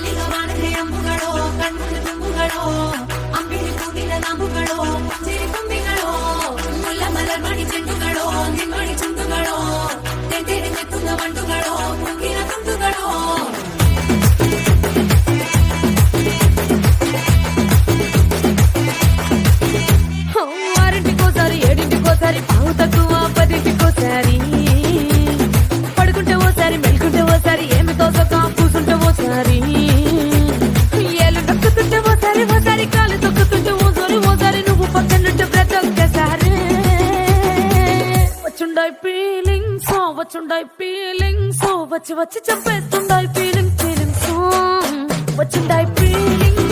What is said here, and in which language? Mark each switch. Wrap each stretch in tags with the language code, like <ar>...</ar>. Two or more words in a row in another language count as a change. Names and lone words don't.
<ml>വാനത്തെ അമ്പുകളോ കൺമുള്ള തുമ്പുകളോ അമ്പിളി പൂവില നാമ്പുകളോ ചിരി തുമ്പികളോ മുല്ല മലർമണി ചെണ്ടുകളോ നിന്മണി ചുണ്ടുകളോ തെന്തെടുത്തെത്തുന്ന വണ്ടുകളോ മുങ്ങിന തുണ്ടുകളോ</ml> <te>ఆరింటికోసారి ఏడింటికోసారి పావు తక్కువ పదింటికోసారి పడుకుంటే ఓసారి మెలుకుంటే ఓసారి ఏమి తోసక కూసుంటే ఓసారి ఏళ్ళు నొక్కుతుంటే ఓసారి ఓసారి కాలు తొక్కుతుంటే ఓసారి నువ్వు పక్కనుంటే ప్రతి ఒక్కసారి వచ్చుండాయి ఫీలింగ్స్ వచ్చి చంపేస్తుండాయి ఫీలింగ్స్ వచ్చుండాయి ఫీలింగ్స్</te>